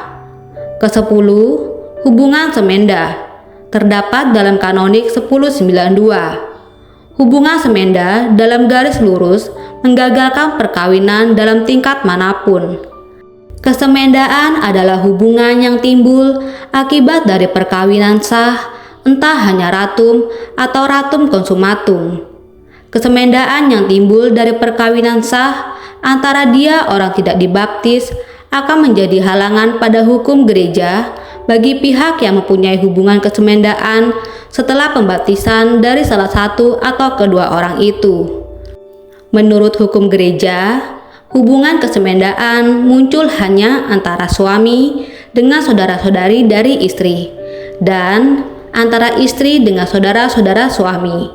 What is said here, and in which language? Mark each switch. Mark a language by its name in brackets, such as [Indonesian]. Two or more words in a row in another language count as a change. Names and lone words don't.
[Indonesian] Kesepuluh, hubungan semenda terdapat dalam Kanonik 1092. Hubungan semenda dalam garis lurus menggagalkan perkawinan dalam tingkat manapun. Kesemendaan adalah hubungan yang timbul akibat dari perkawinan sah entah hanya ratum atau [Latin] ratum consumatum. [Indonesian] Kesemendaan yang timbul dari perkawinan sah antara dia orang tidak dibaptis akan menjadi halangan pada hukum gereja bagi pihak yang mempunyai hubungan kesemendaan setelah pembaptisan dari salah satu atau kedua orang itu. Menurut hukum gereja, hubungan kesemendaan muncul hanya antara suami dengan saudara-saudari dari istri dan antara istri dengan saudara-saudara suami.